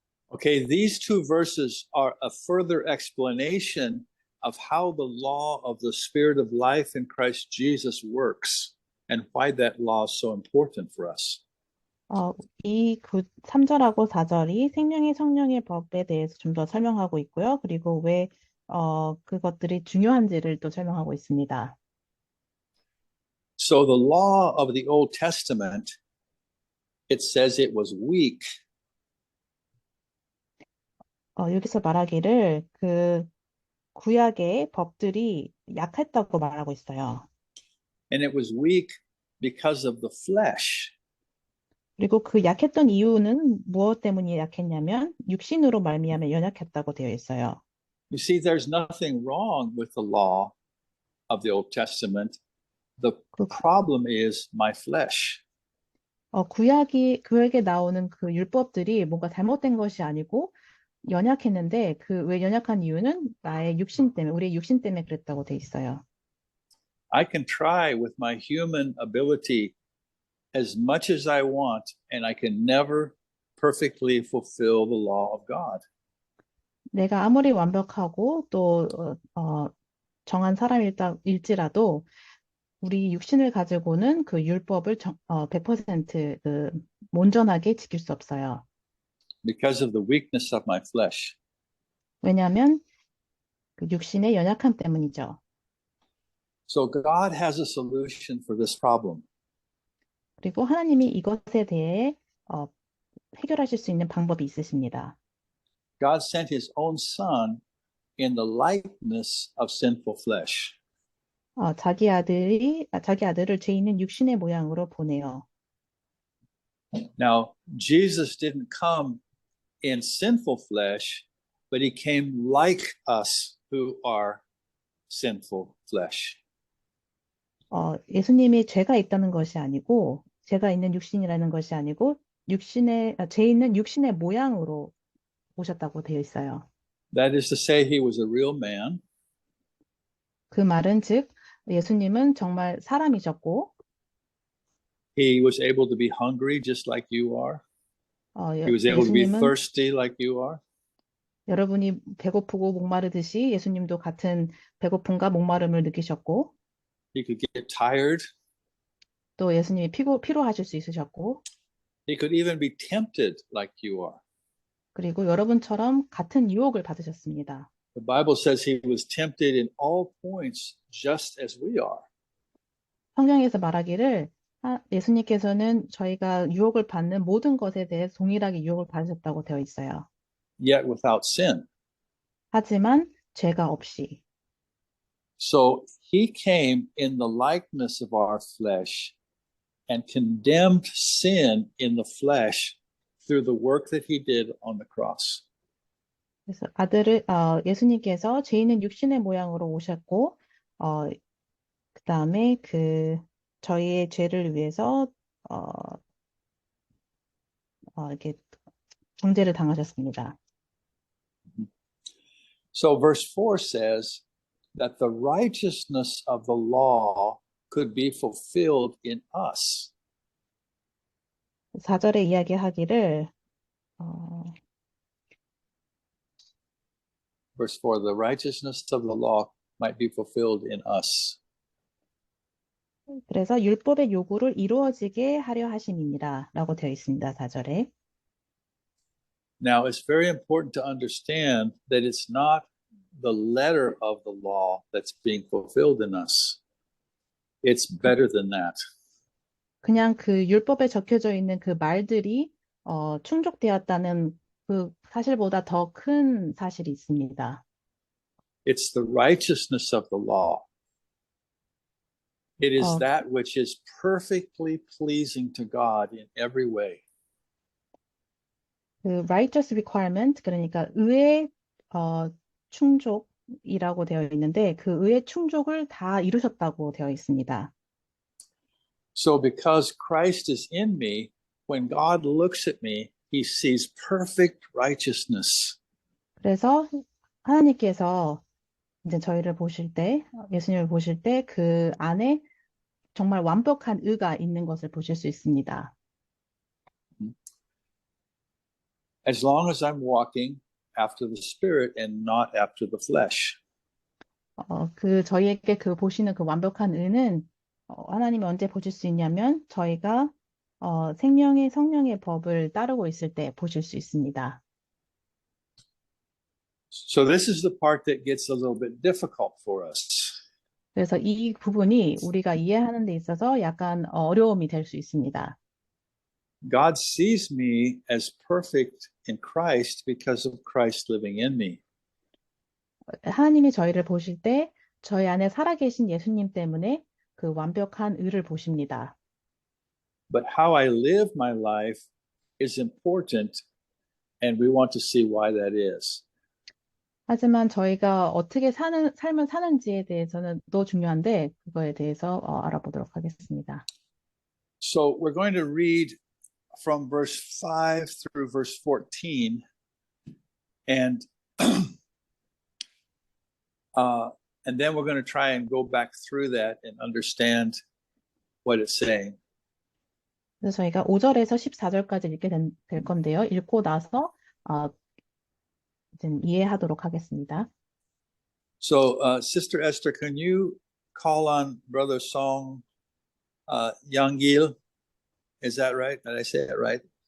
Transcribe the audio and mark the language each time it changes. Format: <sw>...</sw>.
<en>Okay, these two verses are a further explanation of how the law of the Spirit of life in Christ Jesus works and why that law is so important for us.</en> <ko>이 3절하고 4절이 생명의 성령의 법에 대해서 좀 더 설명하고 있고요. 그리고 왜 그것들이 중요한지를 또 설명하고 있습니다.</ko> <en>So the law of the Old Testament, it says it was weak.</en> <ko>여기서 말하기를 그 구약의 법들이 약했다고 말하고 있어요.</ko> <en>And it was weak because of the flesh.</en> <ko>그리고 그 약했던 이유는 무엇 때문에 약했냐면 육신으로 말미암아 연약했다고 되어 있어요.</ko> <en>You see, there's nothing wrong with the law of the Old Testament. The problem is my flesh.</en> <ko>구약에 나오는 그 율법들이 뭔가 잘못된 것이 아니고 연약했는데 그 왜 연약한 이유는 나의 육신 때문에, 우리의 육신 때문에 그랬다고 돼 있어요.</ko> <en>I can try with my human ability as much as I want, and I can never perfectly fulfill the law of God.</en> <ko>내가 아무리 완벽하고 또 정한 사람일지라도 우리 육신을 가지고는 그 율법을 100% 온전하게 지킬 수 없어요.</ko> <en>Because of the weakness of my flesh.</en> <ko>왜냐하면 그 육신의 연약함 때문이죠.</ko> <en>So God has a solution for this problem.</en> <ko>그리고 하나님이 이것에 대해 해결하실 수 있는 방법이 있으십니다.</ko> <en>God sent his own son in the likeness of sinful flesh.</en> <ko>자기 아들을 죄 있는 육신의 모양으로 보내요.</ko> <en>Now, Jesus didn't come in sinful flesh, but he came like us who are sinful flesh.</en> <ko>예수님이 죄가 있다는 것이 아니고 죄가 있는 육신이라는 것이 아니고 죄 있는 육신의 모양으로 오셨다고 되어 있어요.</ko> <en>That is to say, he was a real man.</en> <ko>그 말은 즉 예수님은 정말 사람이셨고</ko> <en>He was able to be hungry just like you are. He was able to be</en> <ko>예수님은</ko> <en>thirsty like you are.</en> <ko>여러분이 배고프고 목마르듯이 예수님도 같은 배고픔과 목마름을 느끼셨고</ko> <en>He could get tired.</en> <ko>또 예수님이 피로하실 수 있으셨고</ko> <en>He could even be tempted like you are.</en> <ko>그리고 여러분처럼 같은 유혹을 받으셨습니다.</ko> <en>The Bible says he was tempted in all points just as we are.</en> <ko>성경에서 말하기를 예수님께서는 저희가 유혹을 받는 모든 것에 대해 동일하게 유혹을 받으셨다고 되어 있어요.</ko> <en>Yet without sin.</en> <ko>하지만 죄가 없이.</ko> <en>So he came in the likeness of our flesh and condemned sin in the flesh through the work that he did on the cross.</en> <ko>그래서 예수님께서 죄 있는 육신의 모양으로 오셨고, 그 다음에 저희의 죄를 위해서 이렇게 정죄를 당하셨습니다.</ko> <en>So verse 4 says that the righteousness of the law could be fulfilled in us.</en> <ko>4절에 이야기하기를</ko> <en>Verse 4, the righteousness of the law might be fulfilled in us.</en> <ko>그래서 율법의 요구를 이루어지게 하려 하심이니라 라고 되어 있습니다. 4절에.</ko> <en>Now, it's very important to understand that it's not the letter of the law that's being fulfilled in us. It's better than that.</en> <ko>그냥 그 율법에 적혀져 있는 그 말들이 충족되었다는 그 사실보다 더 큰 사실이 있습니다.</ko> <en>It's the righteousness of the law. It is that which is perfectly pleasing to God in every way.</en> <ko>그</ko> <en>righteous requirement,</en> <ko>그러니까 의의 충족이라고 되어 있는데 그 의의 충족을 다 이루셨다고 되어 있습니다.</ko> <en>So because Christ is in me, when God looks at me, he sees perfect righteousness.</en> <ko>그래서 하나님께서 이제 저희를 보실 때, 예수님을 보실 때 그 안에 정말 완벽한 의가 있는 것을 보실 수 있습니다.</ko> <en>As long as I'm walking after the Spirit and not after the flesh.</en> <ko>그 저희에게 그 보시는 그 완벽한 의는 하나님이 언제 보실 수 있냐면 저희가 생명의 성령의 법을 따르고 있을 때 보실 수 있습니다.</ko> <en>So this is the part that gets a little bit difficult for us.</en> <ko>그래서 이 부분이 우리가 이해하는 데 있어서 약간 어려움이 될 수 있습니다.</ko> <en>God sees me as perfect in Christ because of Christ living in me.</en> <ko>하나님이 저희를 보실 때 저희 안에 살아계신 예수님 때문에 그 완벽한 의를 보십니다.</ko> <en>But how I live my life is important, and we want to see why that is.</en> <ko>하지만 저희가 어떻게 삶을 사는지에 대해서는 또 중요한데 그거에 대해서 알아보도록 하겠습니다.</ko> <en>So we're going to read from verse 5 through verse 14, and then we're going to try and go back through that and understand what it's saying.</en> <ko>그래서 저희가 5절에서 14절까지 읽게 될 건데요. 읽고 나서 이제 이해하도록 하겠습니다.</ko> <en>So, Sister Esther, can you call on Brother Song Yanggil? Is that right? Did I say it right?</en>